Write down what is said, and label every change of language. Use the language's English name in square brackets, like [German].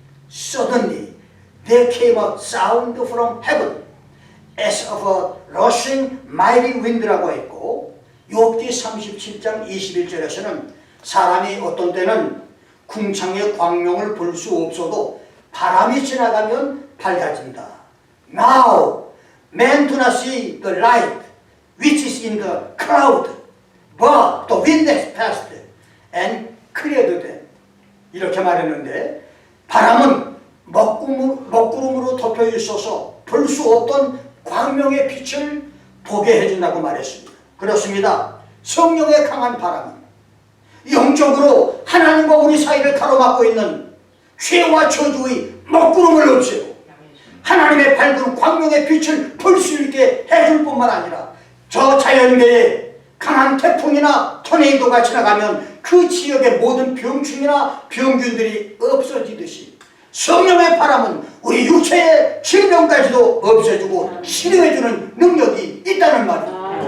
[English] Suddenly there came a sound from heaven as of a rushing mighty wind [Korean] 라고 했고 욥기 37장 21절에서는 사람이 어떤 때는 궁창의 광명을 볼 수 없어도 바람이 지나가면 밝아진다. [English] Now men do not see the light which is in the cloud, but the wind has passed and cleared them. [Korean] 이렇게 말했는데 바람은 먹구름으로 덮여 있어서 볼 수 없던 광명의 빛을 보게 해준다고 말했습니다. 그렇습니다. 성령의 강한 바람은 영적으로 하나님과 우리 사이를 가로막고 있는 죄와 저주의 먹구름을 없애고 하나님의 밝은 광명의 빛을 볼 수 있게 해줄 뿐만 아니라 저 자연계에 강한 태풍이나 토네이도가 지나가면 그 지역의 모든 병충이나 병균들이 없어지듯이 성령의 바람은 우리 육체의 질병까지도 없애주고 치료해주는 능력이 있다는 말입니다.